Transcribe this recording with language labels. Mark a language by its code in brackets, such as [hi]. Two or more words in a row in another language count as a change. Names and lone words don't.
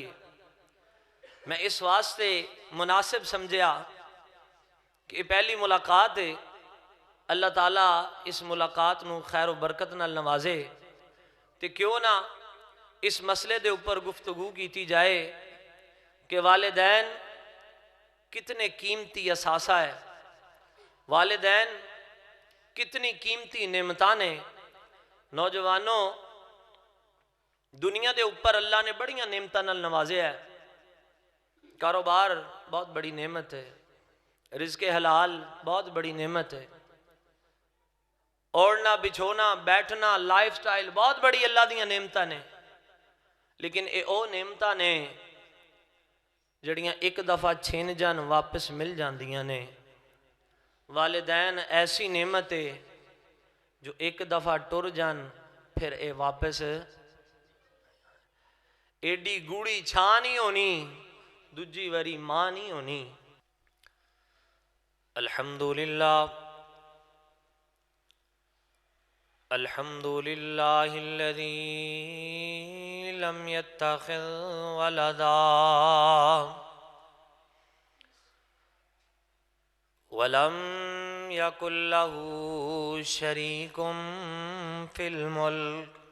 [pa] میں اس واسطے مناسب سمجھیا کہ پہلی ملاقات ہے، اللہ تعالیٰ اس ملاقات نو خیر و برکت نال نوازے، تے کیوں نہ اس مسئلے دے اوپر گفتگو کیتی جائے کہ والدین کتنے قیمتی اثاثہ ہے، والدین کتنی قیمتی نعمتاں نے۔ نوجوانوں، دنیا دے اوپر اللہ نے بڑیاں نعمتاں نال نوازے ہے۔ کاروبار بہت بڑی نعمت ہے، رزق حلال بہت بڑی نعمت ہے، اوڑھنا بچھونا بیٹھنا [en] life style [pa] بہت بڑی اللہ دیاں نعمتاں نے، لیکن اے او نعمتاں نے جڑیاں ایک دفعہ چھن جان واپس مل جاندیاں نے۔ والدین ایسی نعمت ہے جو ایک دفعہ ٹر جان پھر اے واپس ایڈی گوڑی چھان نہیں ہونی، دوجی واری ماں نہیں ہونی۔ [ar] الحمدللہ الحمدللہ الذی لم يتخذ ولدا ولم يكن له شريك في الملك